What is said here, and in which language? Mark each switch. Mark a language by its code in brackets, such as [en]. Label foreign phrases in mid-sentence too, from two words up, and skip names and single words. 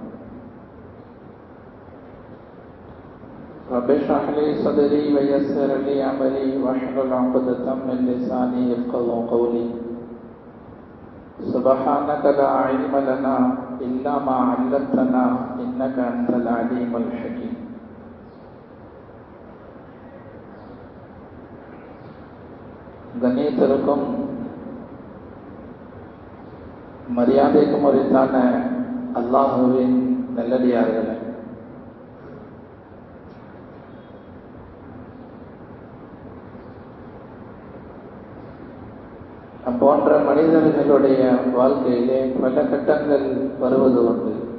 [ar] رب اشرح لي صدري ويسر لي أمري واحلل عقدة من لساني يفقهوا قولي. سبحانك لا علم لنا إلا ما علمتنا إنك أنت العليم الحكيم. [ta] கண்ணியத்திற்கும் மரியாதைக்கும் உரித்தான அல்லாஹுவின் நல்லடியார்களே, போன்ற மனிதர்களுடைய வாழ்க்கையிலே பல கட்டங்கள் வருவது உண்டு.